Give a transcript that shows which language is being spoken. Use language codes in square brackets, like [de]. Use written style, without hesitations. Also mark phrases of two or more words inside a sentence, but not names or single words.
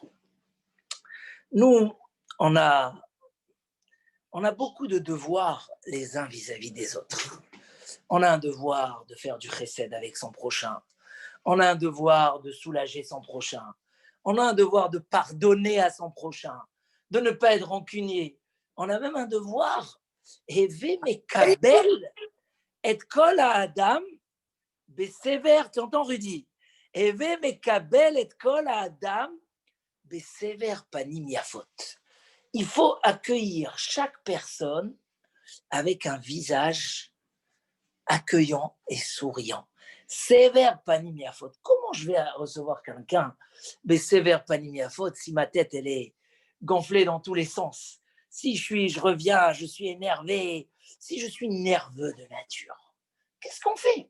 [fr] Nous, on a beaucoup de devoirs les uns vis-à-vis des autres. On a un devoir de faire du chesed avec son prochain. On a un devoir de soulager son prochain. On a un devoir de pardonner à son prochain, de ne pas être rancunier. On a même un devoir, [he] הוי מקבל את כל האדם בסבר. [fr] Tu entends, Rudy? [he] הוי מקבל את כל האדם בסבר פנים יפות. [fr] Il faut accueillir chaque personne avec un visage accueillant et souriant. [he] סבר פנים יפות. [fr] Comment je vais recevoir quelqu'un, mais sévère [he] פנים יפות, [fr] si ma tête elle est gonflée dans tous les sens, si je reviens, je suis énervé, si je suis nerveux de nature, qu'est-ce qu'on fait?